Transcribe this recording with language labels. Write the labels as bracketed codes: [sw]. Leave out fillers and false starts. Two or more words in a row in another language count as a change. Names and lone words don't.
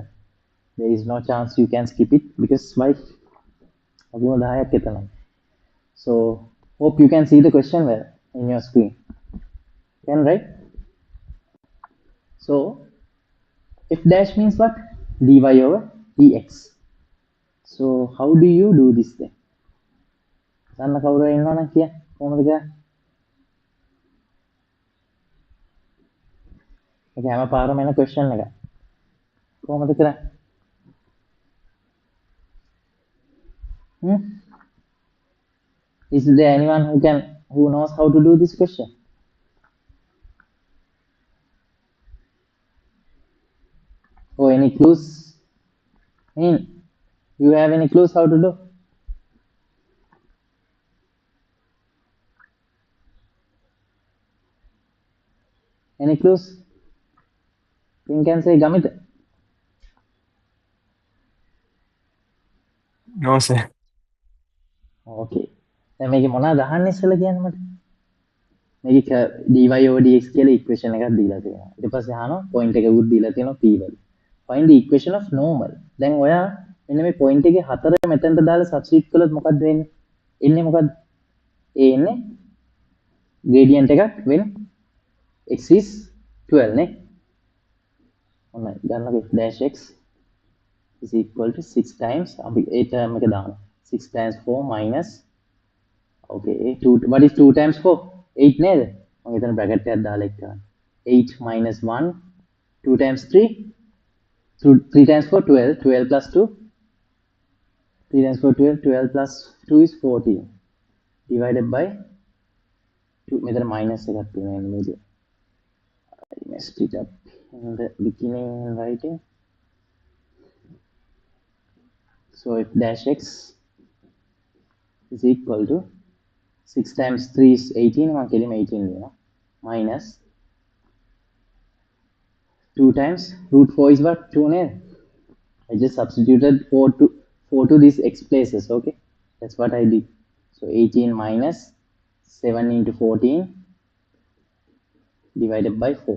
[en] There is no chance you can skip it because why? So hope you can see the question well in your screen. Can, right? So f dash means what? Dy over dx. So how do you do this then? [si] සන්න කවුරු ඉන්නවා නම් කිය කොහොමද කරන්නේ? ඒක හැම පාරම එන question එක. කොහොමද කරන්නේ? [en] Is there anyone who knows how to do this question? Or any clues? You have any clues how to do? Any clues? You can say Gamita. No, sir. Okay. [si] දැන් මේකේ මොනවද අහන්නේ ඉස්සෙල්ලා කියන්න මට. මේක [en] dy over dx [si] කියලා ඉක්වේෂන් එකක් දීලා තියෙනවා. ඊට පස්සේ අහනවා පොයින්ට් එකකුත් දීලා තියෙනවා p වල. [en] find the equation of normal. [si] දැන් ඔයා මෙන්න මේ point එකේ 4 මෙතනට දාලා substitute කළොත් මොකක්ද වෙන්නේ? එන්නේ මොකක්ද? ඒ එන්නේ gradient එකක් [en] when x is [si] 12 නේ. [en] ඔන්න ගන්නකො f dash x is equal to 6 times [si] අපි ඒ term එක දාමු. [en] 6 times 4 minus okay 2 what is 2 times 4? [si] 8 නේද? මම එතන bracket එකක් දාලා එක් කරන්න. 8 [en] minus 1 2 times 3 3 times 4 12 12 plus 2 3 times 4 12 12 plus 2 is 14 divided by [si] 2 මෙතන minus එකක් තියෙනවා නේද? [en] I messed it up in the beginning writing. So f dash x is equal to 6 times 3 is 18 1 කෙලිම 18 වෙනවා minus 2 times root 4 is what 2 නේද? I just substituted 4 to these x places. Okay, that's what I did. So 18 minus 7 into 14 divided by 4.